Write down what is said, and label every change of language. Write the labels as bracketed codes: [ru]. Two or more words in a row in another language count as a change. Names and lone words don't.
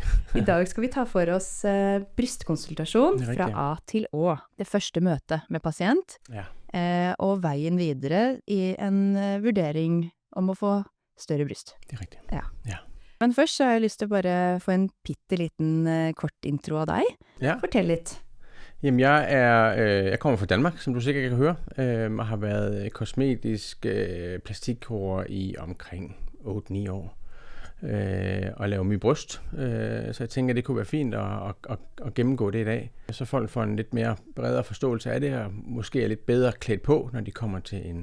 [no] I dag skal vi ta for oss brystkonsultasjon fra A til Å. Det første møtet med pasient, og veien videre i en vurdering om å få større bryst. Det er riktig. Ja. Men først så har jeg lyst til å bare få en pitteliten kort intro av deg. Ja. Fortell litt. [da] Jamen, jeg kommer fra Danmark, som du sikkert kan høre, og har været kosmetisk plastikkirurg i omkring 8-9 år, og laver mye bryst. Så jeg tænker, det kunne være fint at gennemgå det i dag, så folk får en lidt mere bredere forståelse af det, og måske er lidt bedre klædt på, når de kommer til en...